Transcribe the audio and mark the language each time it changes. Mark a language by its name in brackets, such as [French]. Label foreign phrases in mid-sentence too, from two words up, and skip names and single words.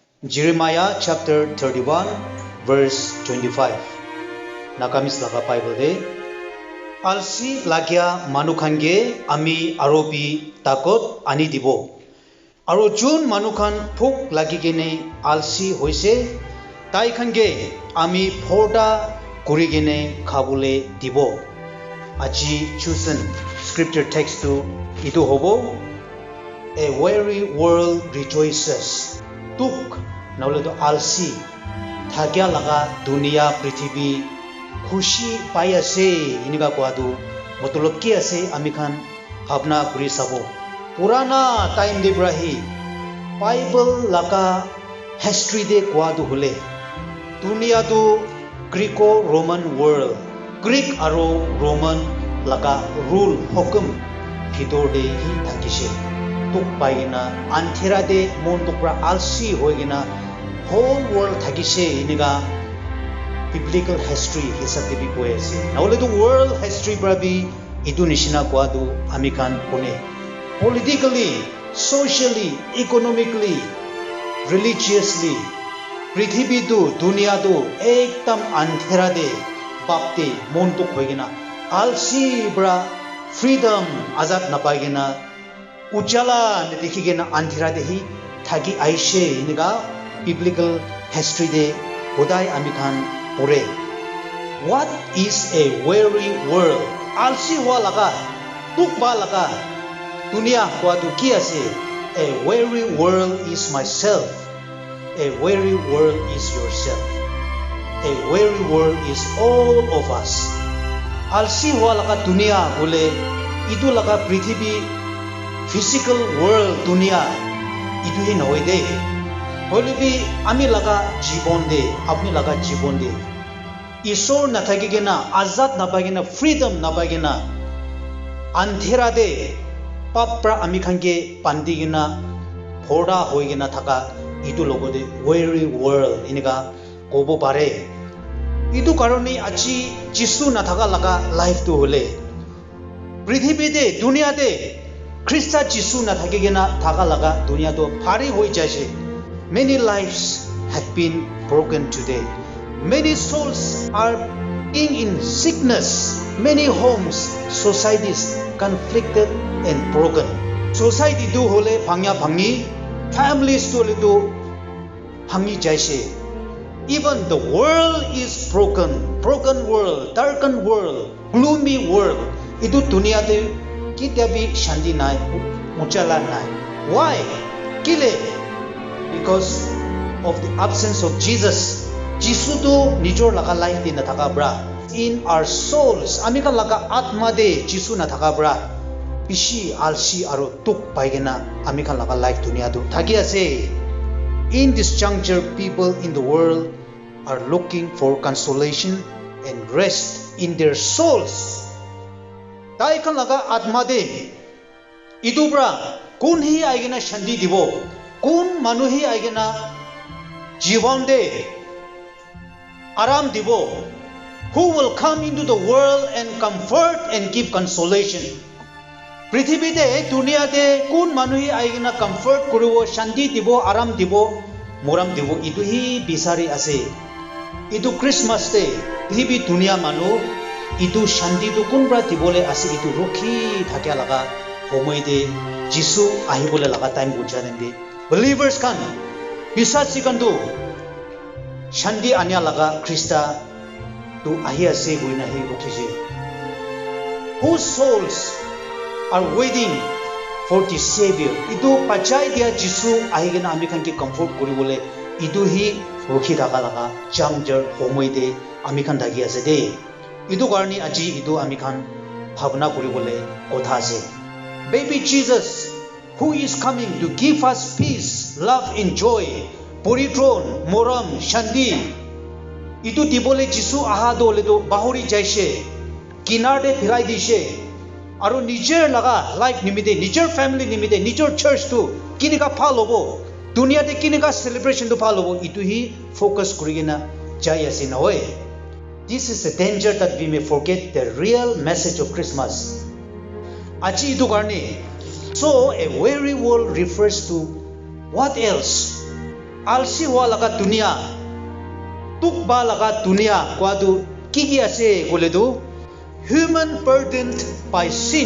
[English] Jeremiah chapter 31 verse 25. [Naga Pidgin] Nakamis laga Bible de alsi lagya manukhange ami arobi takot ani dibo. Aro jun manukhan phuk lagigene alsi hoise tai khange ami phoda kurigene khabule dibo. Aji [English] chosen scripture text [Naga Pidgin] to itu hobo. [English] A weary world rejoices. [Naga Pidgin] Tuk naule to alsi thagya laga dunia prithvi khushi pai ase iniga kwadu motolop ki ase ami khan bhavna kuri sabo purana time de brahi bible laga history de kwadu hule dunia tu [English] greco roman world [Naga Pidgin] greek aro roman laga rule hukum bhitor de hi thakise tuk paigina anthera de mon tukra alsi hoigina [English] whole world [Naga Pidgin] thakise iniga [English] biblical history [Naga Pidgin] hisab de bi koise naule [English] the world history [Naga Pidgin] brabi itu nishina kwadu amikan kone [English] politically socially economically religiously [Naga Pidgin] prithvi tu dunia tu ekdam anthera de bapte mon tuk hoigina alsi bra freedom azad napaigina ujala ne dikhigena anthera de hi thagi aise iniga biblical history de bodai amikhan pore. [English] What is a weary world? [Naga Pidgin] Alsi wa laga tukba laga dunia kwa tu ki ase. [English] A weary world is myself. A weary world is yourself. A weary world is all of us. [Naga Pidgin] Alsi wa laga dunia bole itu laga prithvi [English] physical world [Naga Pidgin] dunia itu hi noy de hole bi ami laga jibon de apni laga jibon de isor na thagigena azad na pagena freedom na pagena anthera de papra ami khange pandigena phoda hoigena thaka itu logo de [English] weary world [Naga Pidgin] iniga kobo pare itu karone achi jisu na thaka laga life to hole prithvi de dunia de Krista Jisu na thagigena thaga laga dunia to phari hoi jaise. [English] Many lives have been broken today. Many souls are in sickness. Many homes, societies conflicted and broken. [Naga Pidgin] Society do hole phangya phangni, families to le do phangi jaise. [English] Even the world is broken world, darkened world, gloomy world. [Naga Pidgin] Itu dunia te Kitabi shanti nai, muchala nai. [English] Why? Kile? Because of the absence of Jesus. [Naga Pidgin] Jesus to nijor laga life din na thaka bra. [English] In our souls, [Naga Pidgin] amika laga atma de Jesus na thaka bra. Bishi alsi aro tuk paigena amika laga life dunia do thagi ase. [English] In this juncture, people in the world are looking for consolation and rest in their souls. [Naga Pidgin] Tai kan laga atma de idubra kun hi aigena shanti dibo kun manu hi aigena jivan de aram dibo [English] who will come into the world and comfort and give consolation [Naga Pidgin] prithvi de dunia de kun manu hi aigena comfort kuribo shanti dibo aram dibo moram dibo itu hi bisari ase itu Christmas de prithvi dunia manu itu shanti tu kunbra tibole ase itu rokhi thakya laga homoi de jisu ahibole laga time bunchane de believers kan bisasi kan tu shanti anya laga krista tu ahi ase guina hi rokhise [English] whose souls are waiting for the savior [Naga Pidgin] itu pachai dia jisu ahigena ami kan ki comfort kori bole itu hi rokhi thaka laga jamjar homoi de ami kan dagi ase de idu karni aji idu ami khan bhavna kuribole kotha ase [English] baby Jesus who is coming to give us peace love and joy [Naga Pidgin] poritron moram shanti itu dibole jisu aha dole to bahuri jaise kinar de phirai dise aro nijer laga life nimite nijer family nimite nijer church to kinika phalobo dunia de kinika celebration to phalobo itu hi focus kurigena jai ase na hoy. [English] This is a danger that we may forget the real message of Christmas. [Naga Pidgin] Achi itu karne. [English] So a weary world refers to what else? [Naga Pidgin] alsi hua laga dunia tukba laga dunia kwadu kiki ase koledu [English] human burdened by sin.